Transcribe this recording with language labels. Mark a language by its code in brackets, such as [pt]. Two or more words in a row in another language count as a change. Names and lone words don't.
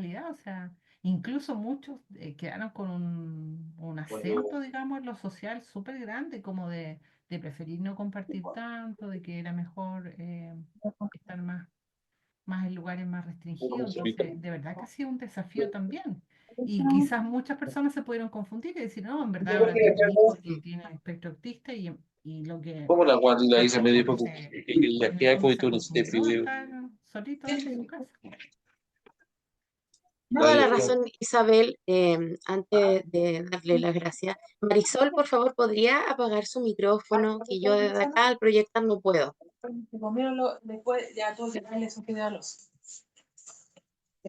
[es] O sea, incluso muchos quedaron con un acento, digamos, en lo social súper grande, como de preferir no compartir tanto, de que era mejor estar más en lugares más restringidos. Entonces, de verdad que ha sido un desafío también. Y quizás muchas personas se pudieron confundir y decir, no, en verdad ahora tengo un hijo que mm. tiene espectro autista y lo que [it] Come la guardi la Isa [es] pasó mi fue [it] dico [es] que [it] che [es] en el [it] hai [es] fondo [it] poi [es] se [it] tu non stai più [es] acostumbró a estar solito en su casa. Toda la razón, Isabel. Antes de darle las gracias, Marisol, por favor, ¿podría apagar su micrófono? Que yo desde acá al proyectar no puedo. Después ya tú le das esos videos.